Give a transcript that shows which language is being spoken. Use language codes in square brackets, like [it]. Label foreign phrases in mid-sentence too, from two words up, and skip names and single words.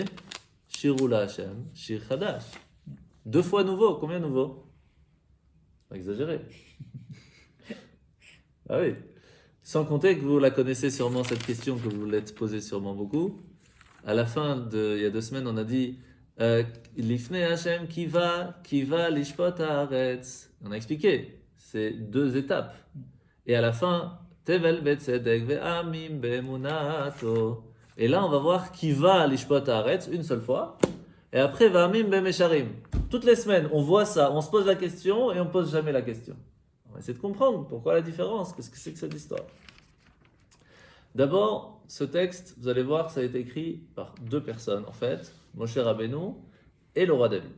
[he] שירו לה' שיר חדש. [fr] 2 fois nouveau. Combien nouveau? Pas exagéré. Ah oui. Sans compter que vous la connaissez sûrement, cette question que vous l'êtes posée sûrement beaucoup. À la fin il y a 2 semaines, on a dit [he] לפני ה' כי בא לשפוט הארץ. [fr] On a expliqué, c'est 2 étapes. Et à la fin, [he] תבל בצדק ועמים באמונתו. [fr] Et là, on va voir [he] כי בא לשפוט הארץ [fr] une seule fois. Et après, [he] ועמים במישרים. [fr] Toutes les semaines, on voit ça, on se pose la question et on ne pose jamais la question. On va essayer de comprendre pourquoi la différence, qu'est-ce que c'est que cette histoire. D'abord, ce texte, vous allez voir, ça a été écrit par 2 personnes en fait, Moshe Rabbeinu et le roi David.